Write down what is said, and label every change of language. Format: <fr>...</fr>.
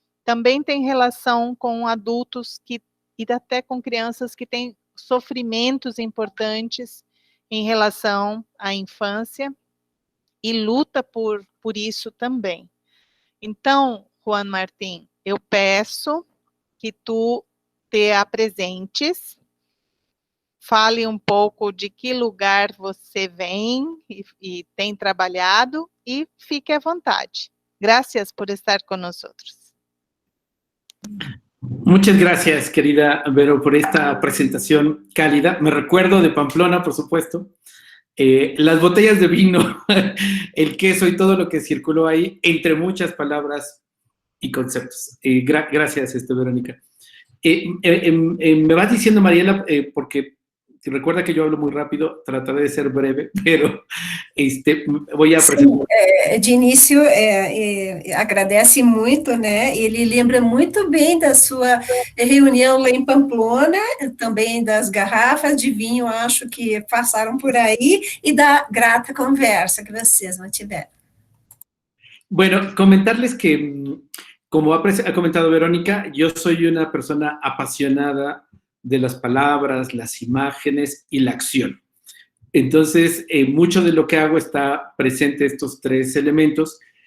<pt>Também tem relação com adultos e até com crianças que têm sofrimentos importantes em relação à infância e luta por isso também. Então, Juan Martín, eu peço que tu te apresentes, fale um pouco de que lugar você vem e tem trabalhado, e fique à vontade.</pt> <es>Gracias por estar con nosotros. Muchas gracias, querida Vero, por esta presentación cálida. Me recuerdo de Pamplona, por supuesto, las botellas de vino, el queso y todo lo que circuló ahí, entre muchas palabras y conceptos. Gracias, Verónica. Me vas diciendo, Mariela, porque recuerda que yo hablo muy rápido, trataré de ser breve, pero voy a apresentar.</es> <pt>De início, agradece muito, né? Ele lembra muito bem da sua reunião lá em Pamplona, também das garrafas de vinho, acho que passaram por aí, e da grata conversa que vocês mantiveram.</pt> <es>Bueno, comentarles que, como ha comentado Verónica, yo soy una persona apasionada de las palabras, las imágenes y la acción. Entonces, mucho de lo que hago está presente estos tres elementos.</es>